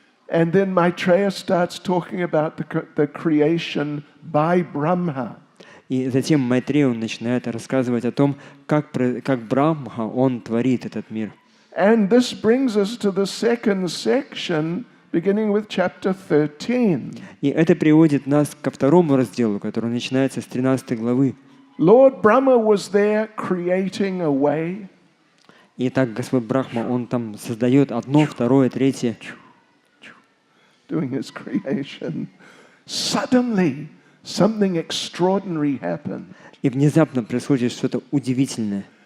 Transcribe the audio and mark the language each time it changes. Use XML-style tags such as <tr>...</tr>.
<en>And then Maitreya starts talking about the creation by Brahma.</en> <ru>И затем Майтрея начинает рассказывать о том, как Брахма, он творит этот мир.</ru> <en>And this brings us to the second section, beginning with chapter 13.</en> <ru>И это приводит нас ко второму разделу, который начинается с 13 главы.</ru> <en>Lord Brahma was there creating a way.</en> <ru>И так Господь Брахма, он там создает одно, второе, третье.</ru> <en>Doing his creation. Suddenly, something extraordinary happened.</en> <ru>И внезапно происходит что-то удивительное.</ru>